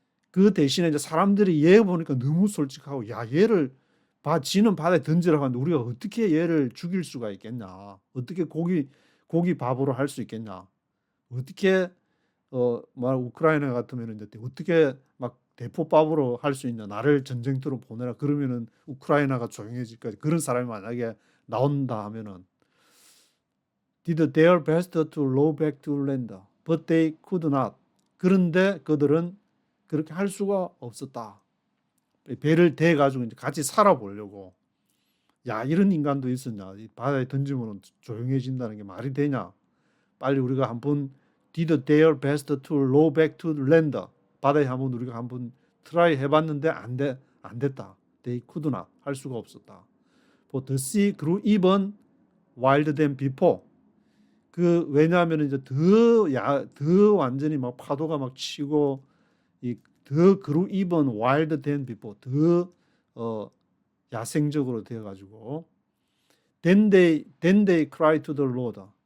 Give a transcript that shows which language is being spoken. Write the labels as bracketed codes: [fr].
[ko] 그 대신에 이제 사람들이 얘 보니까 너무 솔직하고 야 얘를 지는 바다에 던지라고 하는데 우리가 어떻게 얘를 죽일 수가 있겠냐? 어떻게 고기 밥으로 할 수 있겠냐? 어떻게 우크라이나 같으면 이제 어떻게 막 대포밥으로 할 수 있냐? 나를 전쟁터로 보내라 그러면은 우크라이나가 조용해질까? 그런 사람이 만약에 나온다 하면은 [en] did their best to row back to land, but they could not. [ko] 그런데 그들은 그렇게 할 수가 없었다. 배를 대 가지고 이제 같이 살아보려고. 야 이런 인간도 있었냐? 바다에 던지면 조용해진다는 게 말이 되냐? 빨리 우리가 한번 [en] did their best to row back to land. [ko] 바다에 한번 우리가 한번 트라이 해봤는데 안 됐다. [en] They could not. [ko] 할 수가 없었다. [en] For the sea grew even wilder than before. [ko] 왜냐하면 이제 더 완전히 막 파도가 막 치고 더 [en] grew even wilder than before. [ko] 더 야생적으로 되어 가지고 [en] then they cried to the Lord.